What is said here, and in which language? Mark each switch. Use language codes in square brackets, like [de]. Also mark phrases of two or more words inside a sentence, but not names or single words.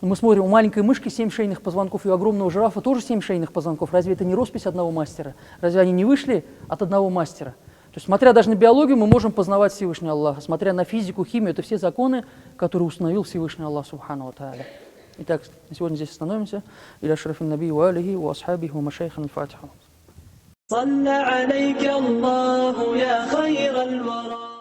[ru] Но мы смотрим, у маленькой мышки 7 шейных позвонков, и у огромного жирафа тоже 7 шейных позвонков. Разве это не роспись одного мастера? Разве они не вышли от одного мастера? То есть, смотря даже на биологию, мы можем познавать Всевышнего Аллаха. Смотря на физику, химию, это все законы, которые установил Всевышний Аллах [ar] سبحانه وتعالى. [ru] Итак, на сегодня здесь остановимся. [ar] إلى شرف النبي وآله وأصحابه ومشايخنا الفاتحة. صلى عليك الله يا خير الورى